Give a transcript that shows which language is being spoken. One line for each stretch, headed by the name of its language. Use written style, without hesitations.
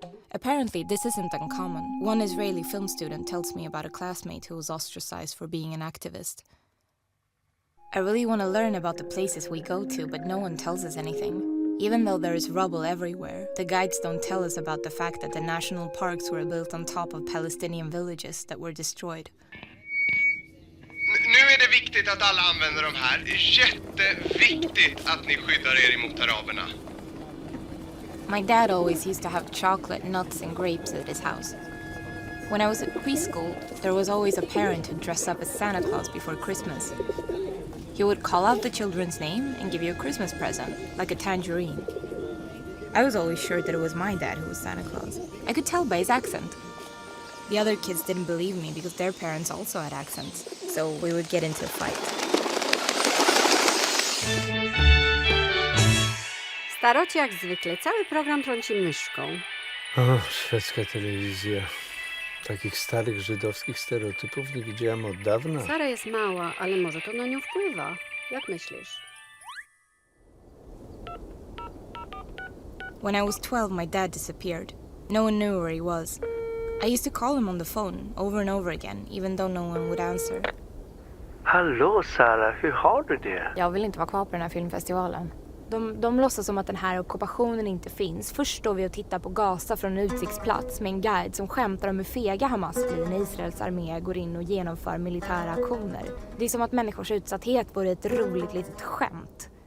English: Apparently, this isn't uncommon. One Israeli film student tells me about a classmate who was ostracized for being an activist. I really want to learn about the places we go to, but no one tells us anything. Even though there is rubble everywhere, the guides don't tell us about the fact that the national parks were built on top of Palestinian villages that were destroyed.
Swedish: Nu är det viktigt att alla använder de här. Jätteviktigt att ni skyddar er emot araberna.
English: My dad always used to have chocolate, nuts and grapes at his house. When I was at preschool, there was always a parent who'd dress up as Santa Claus before Christmas. He would call out the children's name and give you a Christmas present, like a tangerine. I was always sure that it was my dad who was Santa Claus. I could tell by his accent. The other kids didn't believe me because their parents also had accents, so we would get into a fight.
Polish: Staroci jak zwykle, cały program trąci myszką. O, szwedzka telewizja. Takich starych żydowskich stereotypów nie widziałam od dawna. Sara jest mała, ale może to na nią wpływa. Jak myślisz?
English: When I was 12, my dad disappeared. No one knew where he was. I used to call him on the phone over and over again, even though no one would answer.
Swedish: Hallå Sarah, hur har du det? Jag vill inte vara kvar på den här filmfestivalen. De låtsas som att den här ockupationen inte finns. Först står vi och tittar på Gaza från en utsiktsplats med en guide som skämtar om hur fega Hamas blir när Israels armé går in och genomför militära aktioner. Det är som att människors utsatthet vore ett roligt litet skämt.